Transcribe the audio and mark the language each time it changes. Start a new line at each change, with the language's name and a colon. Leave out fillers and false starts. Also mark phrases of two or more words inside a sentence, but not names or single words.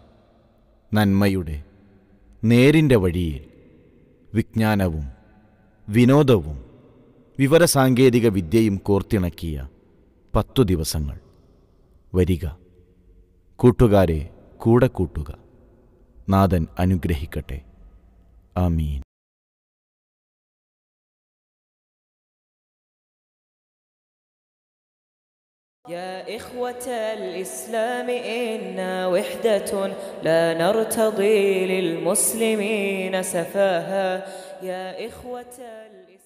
Malayalam: നന്മയുടെ നേരിൻ്റെ വഴിയിൽ വിജ്ഞാനവും വിനോദവും വിവരസാങ്കേതിക വിദ്യയും കോർത്തിണക്കിയ 10 ദിവസങ്ങൾ. വരിക, കൂട്ടുകാരെ കൂടെ കൂട്ടുക. നാഥൻ അനുഗ്രഹിക്കട്ടെ. ആമീൻ.
Arabic: يا إخوة الإسلام إنا وحدة لا نرتضي للمسلمين سفاها. يا إخوة